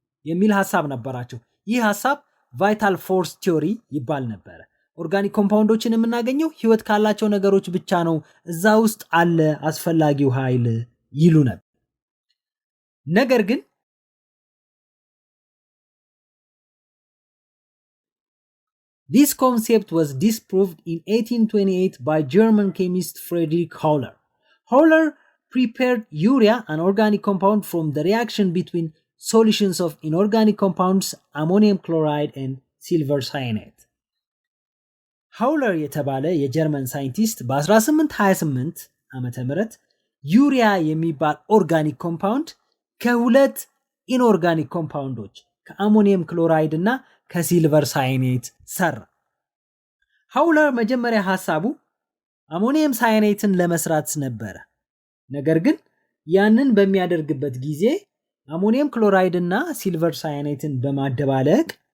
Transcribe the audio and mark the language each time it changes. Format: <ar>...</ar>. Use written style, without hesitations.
<am>የሚል ሐሳብ ነበራቸው። ይህ ሐሳብ ቫይታል ፎርስ ቲዮሪ ይባል ነበር። ኦርጋኒክ ኮምፓውንዶችን የምናገኘው ህይወት ካላቸው ነገሮች ብቻ ነው፣ እዛ ውስጥ አለ አስፈላጊው ኃይል ይሉ ነበር። ነገር ግን</am> <en>this concept was disproved in 1828 by German chemist Friedrich Höhler. Höhler prepared urea, an organic compound, from the reaction between solutions of inorganic compounds ammonium chloride and silver cyanide.</en> <am>Höhler የተባለ የጀርመን ሳይንቲስት በ1828 ዓመተ ምህረት ዩሪያ የሚባል ኦርጋኒክ ኮምፓውንድ ከሁለት ኢንኦርጋኒክ ኮምፓውንዶች ከአሞኒየም ክሎራይድ እና ከሲልቨር ሳይኔት ሰራ። ሃውለር መጀመሪያ ሐሳቡ አሞኒየም ሳይኔትን ለመስራት ነበረ። ነገር ግን ያንን በሚያደርግበት ጊዜ አሞኒየም ክሎራይድ እና ሲልቨር ሳይኔትን በማደባለቅ</am>